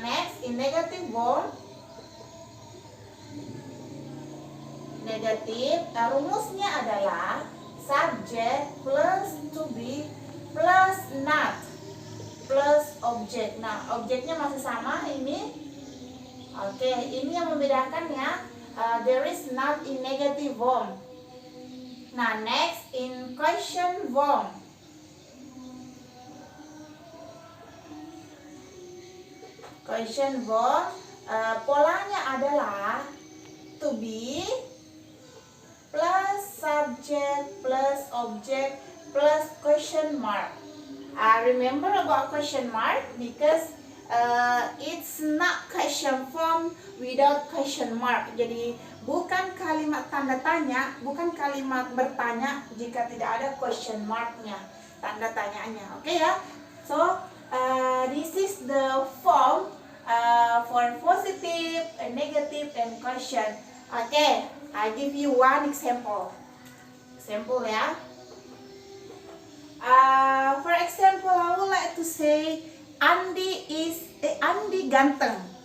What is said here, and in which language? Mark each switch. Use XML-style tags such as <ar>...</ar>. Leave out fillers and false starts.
<en>Next, in negative form, negatif, rumusnya adalah subject plus to be plus not plus objek.</en> <id>Nah, objeknya masih sama ini. Oke, ini yang membedakan ya.</id> <en>There is not in negative form. Nah, next in question form. Question form,</en> <id>polanya adalah</id> <en>to be plus subject plus object plus question mark. Remember about question mark because it's not question form without question mark.</en> <id>Jadi bukan kalimat tanda tanya, bukan kalimat bertanya jika tidak ada question marknya, tanda tanyanya. Oke ya.</id> <en>So this is the form for positive, negative, and question. Okay, I give you one example. Example ya. For example, I would like to say</en> <id>Andi ganteng.</id>